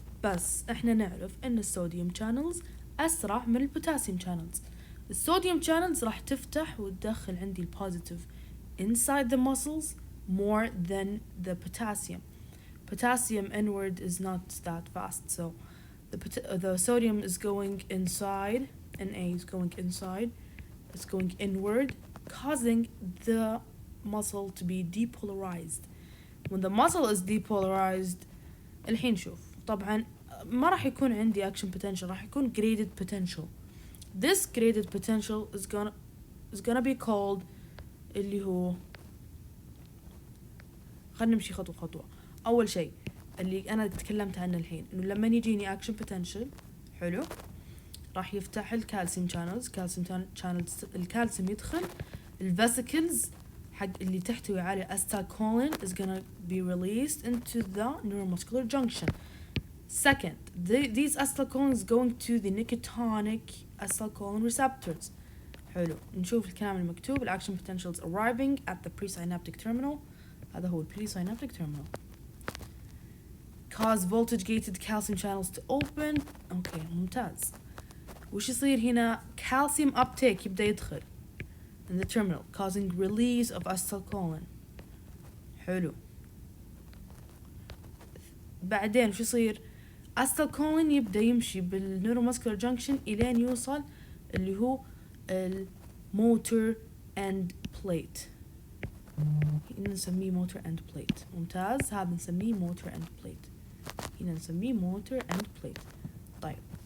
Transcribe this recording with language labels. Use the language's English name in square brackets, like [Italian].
[Arabic] بس احنا نعرف ان الصوديوم channels اسرع من البوتاسيوم channels. [English] الصوديوم channels [Arabic] راح تفتح وتدخل عندي البوزيتيف [English] inside the muscles more than the potassium. Potassium inward is not that fast, so the sodium is going inside, Na is going inside, it's going inward, causing the muscle to be depolarized. When the muscle is depolarized, [Arabic] الحين شوف طبعا ما راح يكون عندي action potential, راح يكون graded potential. [English] This graded potential is gonna be called [Arabic] اللي هو, خلنا نمشي خطوة خطوة. أول شيء اللي أنا تكلمت عنه الحين إنه لما يجيني action potential, حلو, راح يفتح الكالسيوم channels, الكالسيوم يدخل, الفاسيكلز حق اللي تحتوي على acetylcholine [English] is gonna be released into the neuromuscular junction. Second, these acetylcholine is going to the nicotinic acetylcholine receptors. [Arabic] حلو, نشوف الكلام المكتوب. [English] الأكشن potentials arriving at the presynaptic terminal. [Arabic] هذا هو [English] presynaptic terminal. Cause voltage gated calcium channels to open. Okay, ممتاز. [Arabic] وش يصير هنا؟ [English] calcium uptake [Arabic] يبدأ يدخل [English] in the terminal causing release of acetylcholine. [Arabic] حلو. بعدين وش يصير؟ acetylcholine يبدأ يمشي بالنيوروماسكولار جانكشن إلين يوصل اللي هو الموتور اند بليت. هنا نسميه موتور اند بليت. ممتاز، هذا نسميه موتور اند بليت. هنا نسميه موتور اند بليت. طيب